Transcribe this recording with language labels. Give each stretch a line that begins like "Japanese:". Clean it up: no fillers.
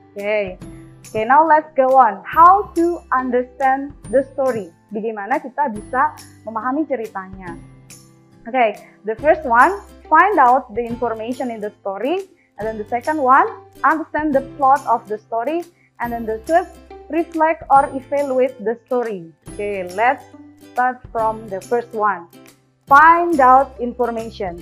English: Okay, now let's go on. How to understand the story?
Indonesian: Bagaimana kita bisa memahami ceritanya?
English: Okay, the first one, find out the information in the story. And then the second one, understand the plot of the story. And then the third, reflect or evaluate the story. Okay, let's start from the first one. Find out information.